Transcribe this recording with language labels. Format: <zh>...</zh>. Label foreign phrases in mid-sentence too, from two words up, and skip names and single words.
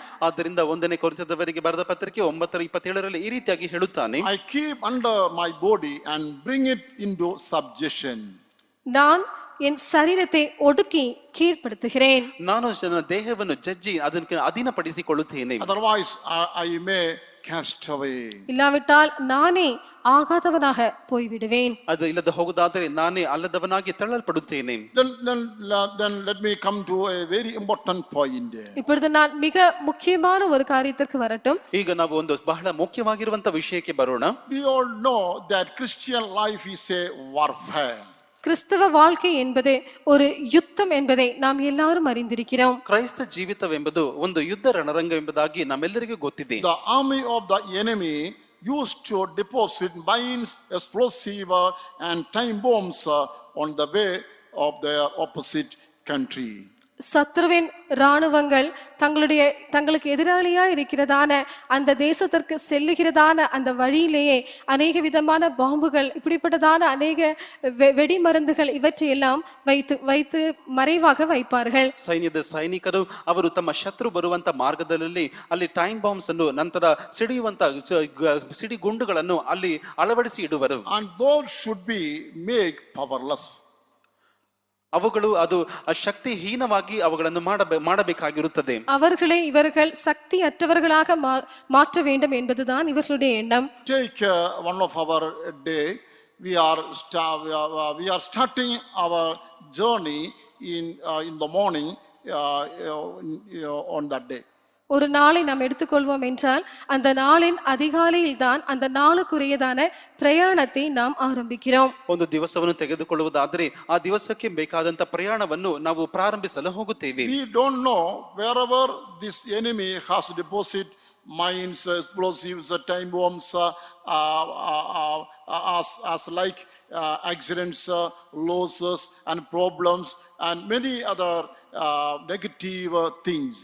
<kn>ಆದ್ದರಿಂದ 1 ಕೊರಿಂಥದವರಿಗೆ ಬರೆದ ಪತ್ರಿಕೆ 9:27 ಈ ರೀತಿಯಾಗಿ ಹೇಳುತ್ತಾನೆ,</kn> <en>I keep under my body and bring it into subjection.</en> <ta>நான் என் சரீரத்தை ஒடுக்கி கீழ்ப்படுத்துகிறேன்.</ta> <kn>ನಾನು ನನ್ನ ದೇಹವನ್ನು ಜಜ್ಜಿ ಅದಕ್ಕೆ ಅಧೀನಪಡಿಸಿಕೊಳ್ಳುತ್ತೇನೆ.</kn> <en>Otherwise I may cast away.</en> <ta>இல்லாவிட்டால் நானே ஆகாதவனாக போய்விடுவேன்.</ta> <kn>ಅದು ಇಲ್ಲದೆ ಹೋಗುವುದಾದರೆ ನಾನೇ ಅಲ್ಲದವನಾಗಿ ತಳ್ಳಲ್ಪಡುತ್ತೇನೆ.</kn> <en>Then let me come to a very important point.</en> <ta>இப்பொழுது நான் மிக முக்கியமான ஒரு காரியத்திற்கு வரட்டும்.</ta> <kn>ಈಗ ನಾವು ಒಂದು ಬಹಳ ಮುಖ್ಯವಾಗಿರುವಂತ ವಿಷಯಕ್ಕೆ ಬರೋಣ.</kn> <en>We all know that Christian life is a warfare.</en> <ta>கிறிஸ்தவ வாழ்க்கை என்பது ஒரு யுத்தம் என்பதை நாம் எல்லாரும் அறிந்திருக்கிறோம்.</ta> <kn>ಕ್ರೈಸ್ತ ಜೀವಿತವೆಂಬುದು ಒಂದು ಯುದ್ಧ ರಣರಂಗ ಎಂಬುದಾಗಿ ನಮ್ಮೆಲ್ಲರಿಗೂ ಗೊತ್ತಿದೆ.</kn> <en>The army of the enemy used to deposit mines, explosive and time bombs on the way of their opposite country.</en> <ta>சத்ருவின் இராணுவங்கள் தங்களுக்கு எதிராளியா இருக்கிறதான அந்த தேசத்திற்கு செல்லுகிறதான அந்த வழியிலேயே அநேக விதமான பாம்புகள், இப்படிப்பட்டதான அநேக வெடி மருந்துகள் இவற்றையெல்லாம் வைத்து மறைவாக வைப்பார்கள்.</ta> <kn>ಸೈನ್ಯದ ಸೈನಿಕರು ಅವರು ತಮ್ಮ ಶತ್ರು ಬರುವಂತ ಮಾರ್ಗದಲ್ಲಿ ಅಲ್ಲಿ</kn> <en>time bombs</en> <kn>ಅನ್ನು ನಂತರ ಸಿಡಿಗುಂಡುಗಳನ್ನು ಅಲ್ಲಿ ಅಳವಡಿಸಿ ಇಡುವರು.</kn> <en>And those should be made powerless.</en> <kn>ಅವುಗಳು ಅದು ಶಕ್ತಿಹೀನವಾಗಿ ಅವುಗಳನ್ನು ಮಾಡಬೇಕಾಗಿರುತ್ತದೆ.</kn> <ta>இவர்கள் சக்தி அற்றவர்களாக மாற்ற வேண்டும் என்பதுதான் இவர்களுடைய எண்ணம்.</ta> <en>Take one of our day. We are starting our journey in the morning on that day.</en> <ta>ஒரு நாளை நாம் எடுத்துக்கொள்வோம் என்றால் அந்த நாளின் அதிகாலையில் தான் அந்த நாளுக்குரியதான பிரயாணத்தை நாம் ಆರಂಭಿக்கிறோம்.</ta> <kn>ಒಂದು ದಿವಸವನ್ನು ತೆಗೆದುಕೊಳ್ಳುವುದಾದರೆ ಆ ದಿವಸಕ್ಕೆ ಬೇಕಾದಂತ ಪ್ರಯಾಣವನ್ನು ನಾವು ಪ್ರಾರಂಭಿಸಲು ಹೋಗುತ್ತೇವೆ.</kn> <en>We don't know wherever this enemy has deposit mines, explosives, time bombs, as like accidents, losses and problems and many other negative things.</en>